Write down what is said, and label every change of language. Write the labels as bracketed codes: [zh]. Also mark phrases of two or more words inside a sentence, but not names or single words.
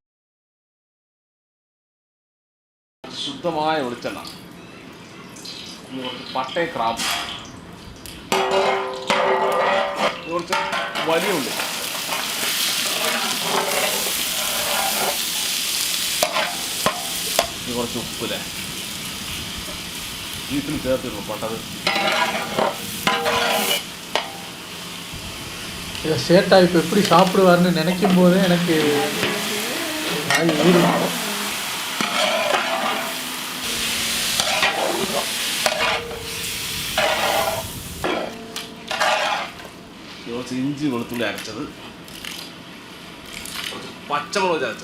[ml] ശുദ്ധമായ വെളിച്ചെണ്ണ, കുറച്ച് പട്ടയും ക്രാമ്പും, കുറച്ച് വലിയ ഉള്ളി, കുറച്ച് ഉപ്പില്ലേ ബീഫിന് ചേർത്തിരുന്നു പട്ടത്. [ta] சேட்டா இப்போ எப்படி சாப்பிடுவார்னு நினைக்கும் போதே எனக்கு [ml] കുറച്ച് ഇഞ്ചി വെളുത്തുള്ളി അരച്ചത്, കുറച്ച് പച്ചമുളക് ചതച്ചത്,